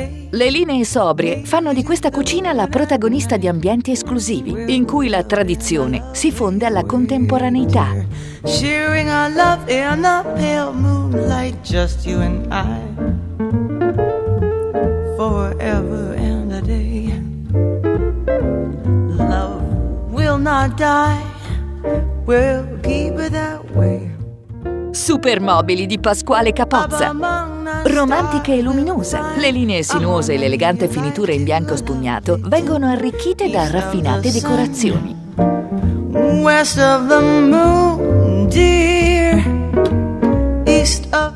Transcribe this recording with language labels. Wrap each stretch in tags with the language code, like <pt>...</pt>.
<it>Le linee sobrie fanno di questa cucina la protagonista di ambienti esclusivi, in cui la tradizione si fonde alla contemporaneità.</it> <en>Sharing our love in the pale moonlight, just you and I, forever and a day. Love will not die, we'll keep it that way.</en> <it>Supermobili di Pasquale Capozza. Romantica e luminosa, le linee sinuose e l'elegante finitura in bianco spugnato vengono arricchite da raffinate decorazioni.</it> <en>West of the moon, dear, east of...</en>